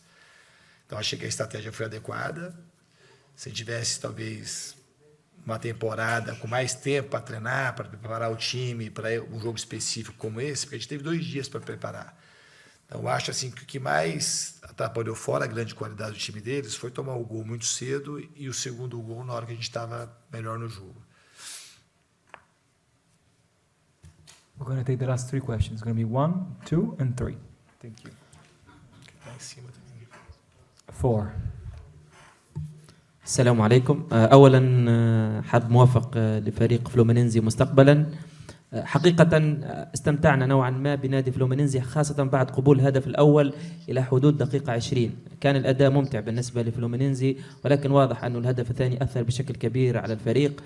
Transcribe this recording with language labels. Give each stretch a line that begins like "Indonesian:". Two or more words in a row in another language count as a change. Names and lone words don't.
Portuguese: Então, achei que a estratégia foi adequada. Se tivesse, talvez, uma temporada com mais tempo para treinar, para preparar o time para um jogo específico como esse, porque a gente teve 2 dias para preparar. Então, eu acho assim, que o que mais atrapalhou fora a grande qualidade do time deles foi tomar o gol muito cedo e o segundo gol na hora que a gente estava melhor no jogo.
English: We're going to take the last 3 questions. It's going to be 1, 2, and 3. Thank you.
Portuguese: Lá em cima também. 4.
Arabic: السلام عليكم. أولا حاب موافق لفريق فلومينينزي مستقبلا. حقيقة استمتعنا نوعا ما بنادي فلومينينزي خاصة بعد قبول الهدف الأول إلى حدود دقيقة 20. كان الأداء ممتع بالنسبة لفلومينينزي، ولكن واضح أن الهدف الثاني أثر بشكل كبير على الفريق.